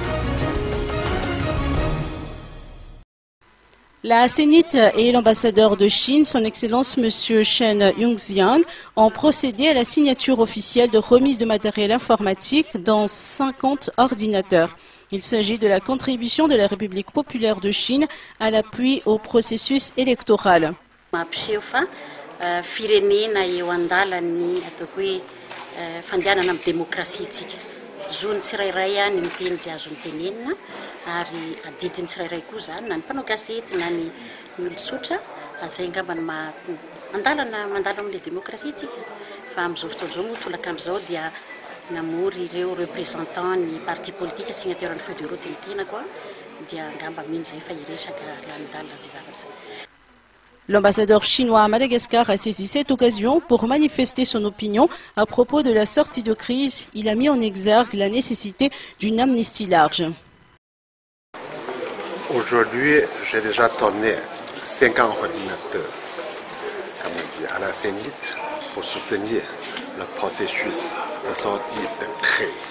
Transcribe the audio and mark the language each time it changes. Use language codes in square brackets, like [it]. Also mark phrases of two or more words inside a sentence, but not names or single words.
[fr] La Zénith et l'ambassadeur de Chine, son Excellence M. Chen Yongxiang, ont procédé à la signature officielle de remise de matériel informatique dans 50 ordinateurs. Il s'agit de la contribution de la République populaire de Chine à l'appui au processus électoral. [mg] Zony tsirairay ny miteny zay azony tenenina ary adidiny tsirairay koa zany na ny mpanao gazety na ny olon-tsotra zay angamba mandala amin'ilay démocratie tsika fa amin'izao fotoana izao moa tolaka amin'izao dia namory ireo représentant ny [fr] parti politique signataire [mg] ny [fr] feuille de route [mg] ny tenako dia angamba mino zay fa iresaka lanidalina zay zavatra zay. [fr] L'ambassadeur chinois à Madagascar a saisi cette occasion pour manifester son opinion à propos de la sortie de crise. Il a mis en exergue la nécessité d'une amnistie large. Aujourd'hui, j'ai déjà donné 50 ordinateurs à la Zénith pour soutenir le processus de sortie de crise.